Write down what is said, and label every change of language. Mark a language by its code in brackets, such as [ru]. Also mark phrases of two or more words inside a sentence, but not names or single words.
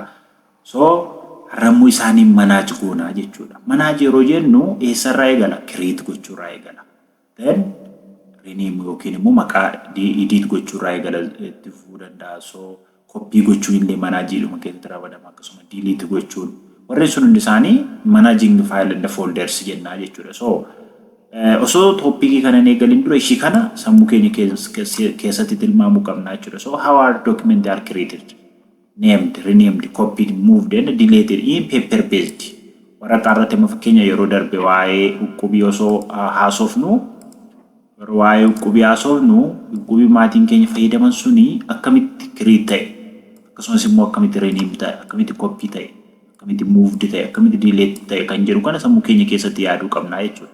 [om] So har'ammoo isaanii manaaj goonaa jechuudha. Manaaj yeroo jennu eessarraa eegala? Create gochuurraa eegala. Then rename yookiin immoo maqaa edit gochuurraa eegala itti fufuu danda'a. So copy gochuu illee manaajiidhuma keessatti ramadama. Akkasuma delete gochuun warreen sun hundi isaanii [en] managing file and folders [om] jennaa jechuudha. So osoo topiikii kana hin eegalin dura ishii kana sammuu keenya keessatti tilmaamuu qabna jechuudha. [en] So how are documents are created? Named, renamed, copied, moved, and deleted in paper-based. [om] Waraqaa irratti fakkeenya yeroo darbe waa'ee uqubii osoo haasofnu waa'ee uqubii haasofnu uqubii maatiin keenya fayyadaman suni akkamitti create ta'e akkasumas immoo akkamitti rename ta'e akkamitti copy ta'e akkamitti moved ta'e akkamitti delete ta'e kan jedhu kana sammuu keenya keessatti yaaduu qabna jechuudha.